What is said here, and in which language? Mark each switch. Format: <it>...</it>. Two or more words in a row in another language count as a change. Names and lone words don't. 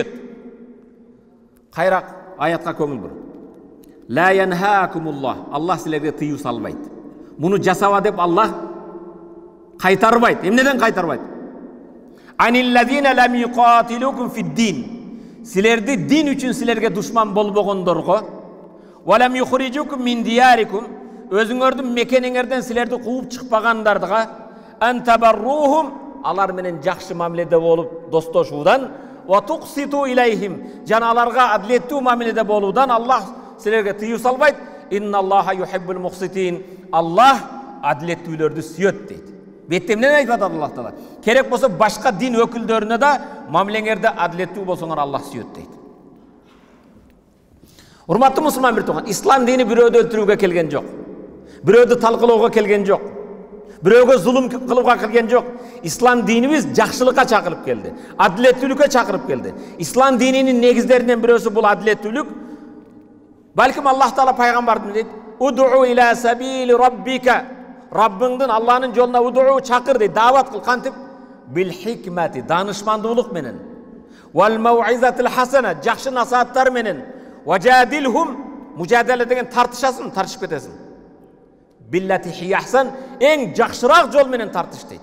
<ky>Кайра аятка көңүл бур.</ky> <ar>لَا يَنْهَاكُمُ اللَّهُ,</ar> <ky>Аллах силерге тыюу салбайт. Муну жасаба деп Аллах кайтарбайт. Эмнеден кайтарбайт?</ky> <ar>الَّذِينَ لَمْ يُقَاتِلُوكُمْ فِي الدِّينِ.</ar> <ky>Силерди дин үчүн силерге душман болбогондорго,</ky> <ar>وَلَمْ يُخْرِجُوكُم مِّن دِيَارِكُمْ,</ar> <ky>өзүңөрдүн мекениңерден силерди кууп чыкпагандардыга,</ky> <ar>أَن تَبَرُّوهُمْ,</ar> <ky>алар менен жакшы мамиледе болуп достошуудан,</ky> <ar>وَتُقْسِطُوا إِلَيْهِمْ,</ar> <ky>жана аларга адилеттүү мамиледе болуудан Аллах силерге тыюу салбайт.</ky> <ar>إِنَّ اللَّهَ يُحِبُّ الْمُقْسِطِينَ.</ar> <ky>Аллах адилеттүүлөрдү сүйөт дейт. Беттемнен айтып Аллах Таала. Керек болса башка дин өкүлдөрүнө да мамилеңерде адилеттүү болсоңор Аллах сүйөт дейт. Урматтуу мусулман бир тууган, ислам дини бирөөдү өлтүрүүгө келген жок. Бирөөдү талкылоого келген жок. Бирөөгө зулум кылууга келген жок. Ислам динибиз жакшылыкка чакырып келди. Адилеттүүлүккө чакырып келди. Ислам дининин негиздеринен бирөөсү бул адилеттүүлүк. Балким Аллах Таала пайгамбарды дейт:</ky> <ar>"ادْعُ إِلَىٰ سَبِيلِ رَبِّكَ",</ar> <ky>Раббыңдын, Аллахнын жолуна удуу чакыр дейт, дават кыл, кантип?</ky> <ar>بِالْحِكْمَةِ,</ar> <ky>данышмандуулук менен.</ky> <ar>وَالْمَوْعِظَةِ الْحَسَنَةِ,</ar> <ky>жакшы насааттар менен. Важадилхум, мужадала деген тартышасың, тартышып кетесиң.</ky> <ar>بِالَّتِي هِيَ أَحْسَنُ,</ar> <ky>эң жакшыраак жол менен тартыш дейт.</ky>